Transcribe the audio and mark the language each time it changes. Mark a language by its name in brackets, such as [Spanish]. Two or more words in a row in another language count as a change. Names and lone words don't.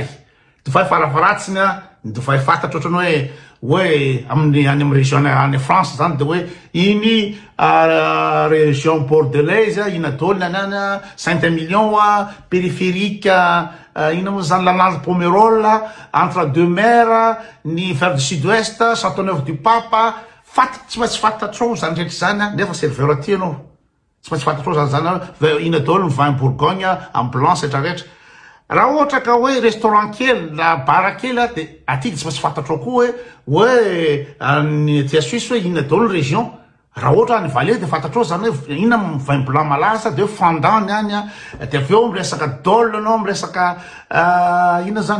[Malagasy] Divay farafaratsiny ny divay fantatra ohatran'ny hoe amin'ny région any France zany de hoe iny [French] région bordelaise [Malagasy] ina daholo nanana Saint-Emilion périphérique ina moa zany Lanange Pomerol entre deux mers ny [French] vers du sud-ouest [Malagasy] Châteauneuf du Pape tsy maintsy fantatrao zany rehetra zany nefa serveur aty anao tsy maintsy fantatrao zany ina daholo ny [French] vin Bourgogne en blanc [Malagasy] rehetrarehetra. Raha ohatra ka hoe restaurant kely na bara kely de aty tsy maintsy fantatrao koa hoe ny aty Suisse hoe ina daholo région. Raha ohatra ny Valais de fantatrao zany hoe ina [French] vin blanc [Malagasy] malaza de fondant any de aveo miresaka dôle anao miresaka ina zany.